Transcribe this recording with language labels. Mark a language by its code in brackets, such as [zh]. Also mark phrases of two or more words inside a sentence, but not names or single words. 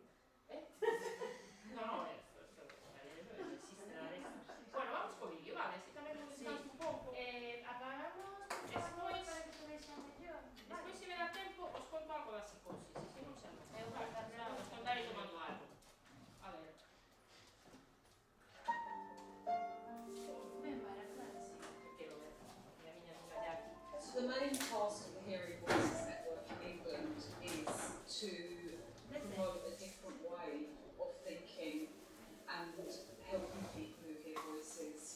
[es] No, non existe nada de eso. [gl] Bueno, vamos co vídeo, vale, así tamén nos descanso un pouco. Apagamos, despois se me dá tempo, os conto algo da psicosis, se non xa non. Os contarei tomando algo. A ver. [en] So the main task of the Hearing Voices Network in England is to promote a different way of thinking and helping people who hear voices.